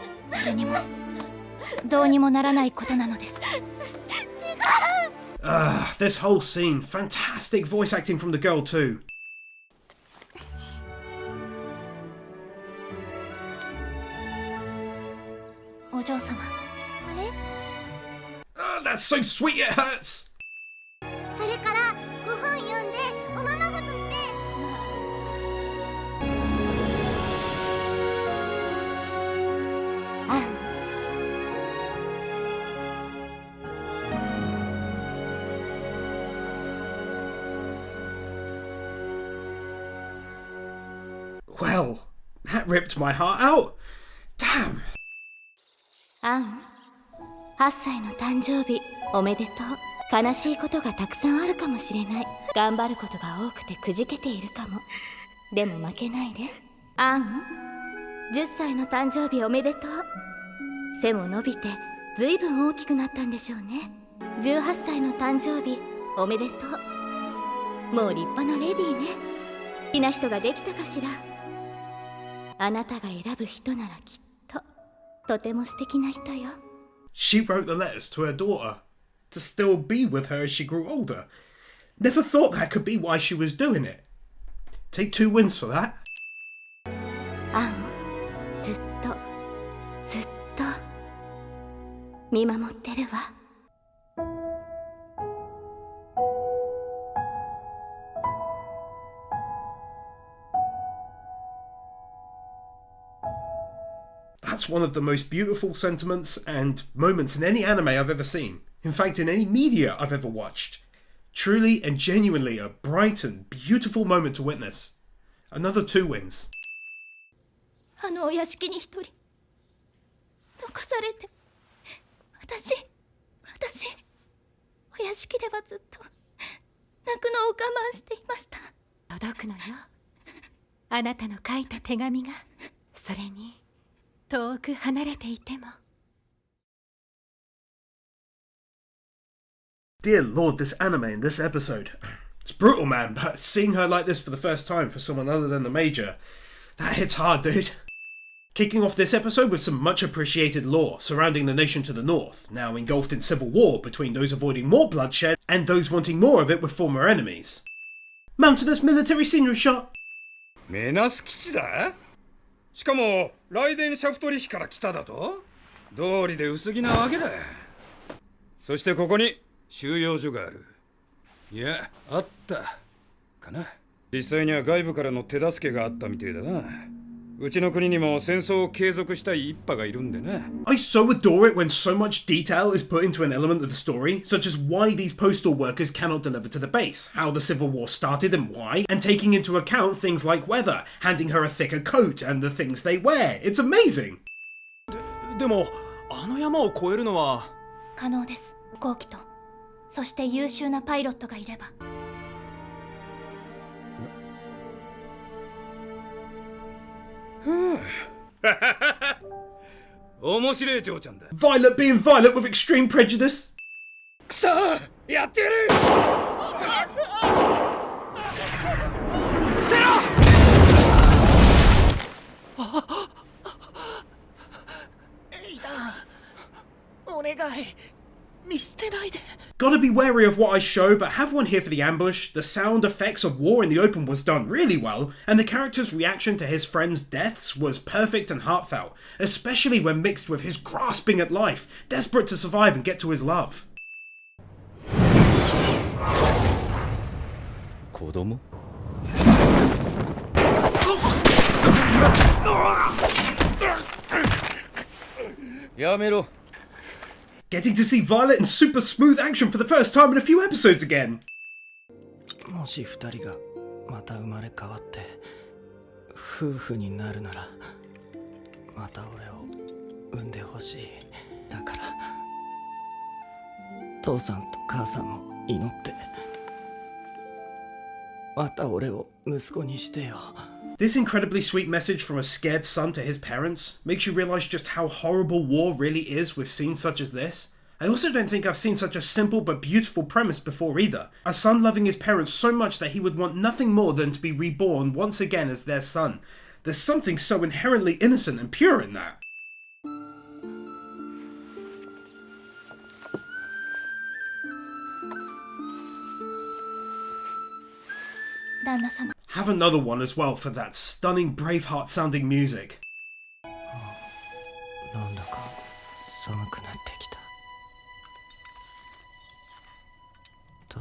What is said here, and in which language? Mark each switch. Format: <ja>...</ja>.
<ja>誰にもどうにもならないことなのです。</ja> <en>This whole scene. Fantastic voice acting from the girl too.</en> <ja>お嬢様。あれ？</ja> <en>That's so sweet it hurts!</en> <ja>それからご本読んでおままごとして。</ja> <en>Well, that ripped my heart out. Damn.</en> <ja>アン、8歳の誕生日おめでとう。悲しいことがたくさんあるかもしれない。頑張ることが多くてくじけているかも。でも負けないで。アン、10歳の誕生日おめでとう。背も伸びてずいぶん大きくなったんでしょうね。 18歳の誕生日おめでとう。もう立派なレディーね。好きな人ができたかしら。あなたが選ぶ人ならきっととても素敵な人よ。</ja> <en>She wrote the letters to her daughter to still be with her as she grew older. Never thought that could be why she was doing it. Take 2 wins for that.</en> <ja>アンをずっとずっと見守ってるわ。</ja> <en>That's one of the most beautiful sentiments and moments in any anime I've ever seen. In fact, in any media I've ever watched. Truly and genuinely a bright and beautiful moment to witness. Another 2 wins.</en> <ja>あのお屋敷に一人残されて、私お屋敷ではずっと泣くのを我慢していました。届くのよ、あなたの書いた手紙が。それに遠く離れていても。</ja> <en>Dear Lord, this anime in this episode. It's brutal, man, but seeing her like this for the first time for someone other than the Major, that hits hard, dude. Kicking off this episode with some much appreciated lore surrounding the nation to the north, now engulfed in civil war between those avoiding more bloodshed and those wanting more of it with former enemies. Mountainous military scenery shot.</en> <ja>メナス基地だ？しかもライデンシャフトリヒから来ただと？道理で薄着なわけだ。そしてここに収容所がある。いや、あったかな。実際には外部からの手助けがあったみてえだな。うちの国にも戦争を継続したい一派がいるんでね。</ja> <en>I so adore it when so much detail is put into an element of the story, such as why these postal workers cannot deliver to the base, how the Civil War started and why, and taking into account things like weather, handing her a thicker coat and the things they wear. It's amazing!</en> <ja>でも、あの山を越えるのは可能です。後期と、そして優秀なパイロットがいれば。面白い嬢ちゃんだ。</ja> <en>Violet being Violet with extreme prejudice.</en> <ja>くそー、やってやる。捨てろ。エイダン、お願い、見捨てないで。</ja> <en>Gotta be wary of what I show, but have one here for the ambush. The sound effects of war in the open was done really well, and the character's reaction to his friends' deaths was perfect and heartfelt, especially when mixed with his grasping at life, desperate to survive and get to his love.</en> <ja>子供？やめろ。</ja> <en>Getting to see Violet in super smooth action for the first time in a few episodes again.</en> <ja>もし二人がまた生まれ変わって夫婦になるなら、また俺を産んでほしい。だから父さんと母さんも祈って、また俺を息子にしてよ。</ja> <en>This incredibly sweet message from a scared son to his parents makes you realise just how horrible war really is with scenes such as this. I also don't think I've seen such a simple but beautiful premise before either. A son loving his parents so much that he would want nothing more than to be reborn once again as their son. There's something so inherently innocent and pure in that. Have another one as well for that stunning Braveheart sounding music.</en> <ja>なんだか寒くなってきた。</ja>